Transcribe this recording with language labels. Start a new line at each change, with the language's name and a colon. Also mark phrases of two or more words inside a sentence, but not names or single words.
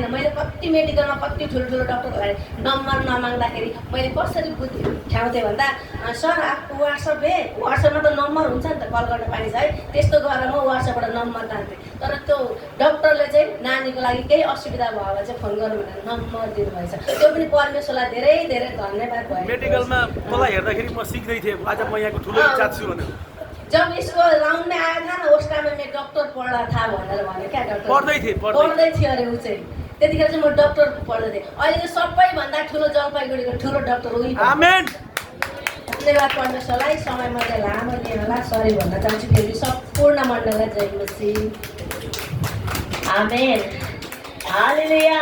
Nepali: मैले कति मेडिकलमा कति ठुल्ठुलो डक्टरहरूलाई नम्बर नमाग्दाखेरि मैले कसरी ठ्याउँथेँ भन्दा सर
Hindi: आपको वाट्सएप है,
Nepali: वाट्सएपमा त नम्बर हुन्छ नि त, कल गर्न पाइन्छ है, त्यस्तो गरेर म वाट्सएपबाट नम्बर तान्थेँ। तर त्यो डक्टरले चाहिँ नानीको लागि केही असुविधा भयो भने चाहिँ फोन गर्नु भनेर नम्बर दिनुभएछ। त्यो पनि परमेश्वरलाई धेरै धेरै धन्यवाद भयो। मेडिकलमा मलाई हेर्दाखेरि म सिक्दै थिएँ, आज म यहाँको ठुलो इन्चार्ज छु भनेर।
Hindi: जब इसको राउन्ड में आया था ना उस टाइम में मैं डॉक्टर पढ़ रहा था
Nepali: भनेर भन्यो क्या, डक्टर पढ्दै थियो अरे ऊ चाहिँ। त्यतिखेर चाहिँ म डक्टर पढ्दै थिएँ। अहिले चाहिँ सबैभन्दा ठुलो जलपाइगुडीको ठुलो डक्टर उही। आमेन। धन्यवाद परमेश्वरलाई। समय मैले लामो लिएँ होला, सरी भन्न चाहन्छु। फेरि सम्पूर्ण मण्डललाई जय मसीह। आमेन, हालेलुया।